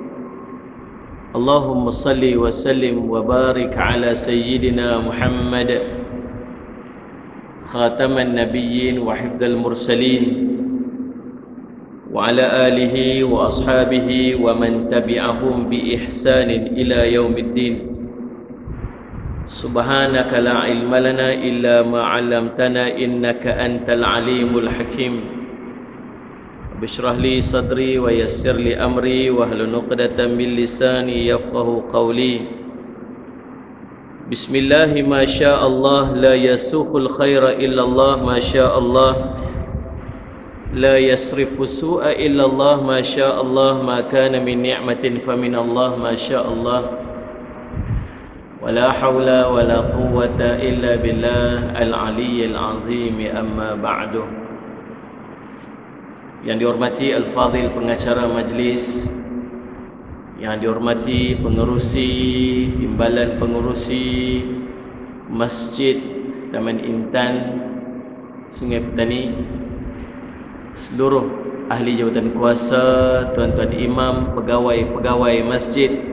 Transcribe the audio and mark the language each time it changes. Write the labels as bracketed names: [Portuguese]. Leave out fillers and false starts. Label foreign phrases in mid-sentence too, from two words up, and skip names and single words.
[Arabic] اللهم صل وسلم وبارك على سيدنا محمد خاتم النبيين وحافظ المرسلين وعلى آله وأصحابه ومن تبعهم بإحسان إلى يوم الدين. سبحانك لا علم لنا إلا ما علمتنا إنك أنت العليم الحكيم. اشرح لي صدري ويسر لي أمري واحلل عقدة من لساني يفقهوا قولي. بسم الله ما شاء الله لا يسوق الخير إلا الله ما شاء الله لا يصرف السوء إلا الله ما شاء الله ما كان من نعمة فمن الله ما شاء الله ولا حول ولا قوة إلا بالله العلي العظيم أما بعد. [Malay] Yang dihormati Al-Fadhil pengacara majlis, yang dihormati pengerusi, timbalan pengerusi Masjid Taman Intan Sungai Petani, seluruh ahli jawatan kuasa, tuan-tuan imam, pegawai-pegawai masjid,